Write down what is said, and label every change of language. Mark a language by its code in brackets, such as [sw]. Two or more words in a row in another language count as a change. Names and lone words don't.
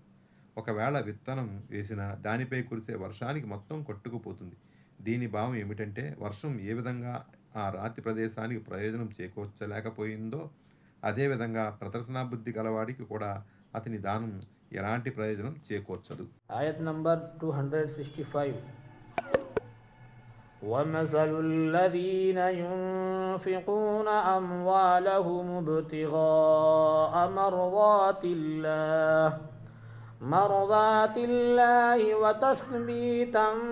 [te] ఒకవేళ విత్తనం వేసినా దానిపై కురిసే వర్షానికి మొత్తం కొట్టుకుపోతుంది. దీని భావం ఏమిటంటే, వర్షం ఏ విధంగా ఆ రాతి ప్రదేశానికి ప్రయోజనం చేకూర్చలేకపోయిందో అదేవిధంగా ప్రదర్శనా బుద్ధి గలవాడికి కూడా అతని దానం ఎలాంటి ప్రయోజనం చేకూర్చదు. ఆయత్ నంబర్ 265. [ar] ومثل الذين ينفقون أموالهم ابتغاء مرضات الله مرضات الله وتثبيتا